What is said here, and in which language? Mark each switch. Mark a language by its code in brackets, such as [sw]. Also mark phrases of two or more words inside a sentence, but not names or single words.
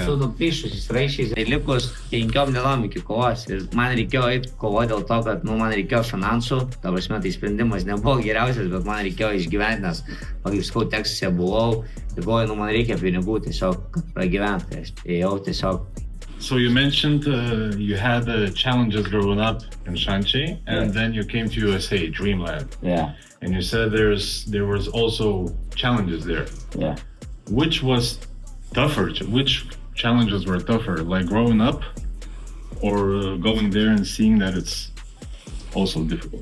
[lt] Su nuplyšusiais raiščiais. Ir likus 5 dienom iki kovos. Ir man reikėjo eiti kovoti dėl to, kad man reikėjo finansų. Ta prasme, tai sprendimas nebuvo geriausias, bet man reikėjo išgyventi, nes, kaip sakau, Teksase buvau. Ir galvoju, man reikia pinigų tiesiog, kad pragyventi. Aš ėjau tiesiog. [en] So you mentioned you had challenges growing up in Shanxi, and then you came to USA, Dreamland. Yeah, And you said there was also challenges there. yeah. Which was tougher? Which challenges were tougher? Like growing up, or going there and seeing that it's also difficult?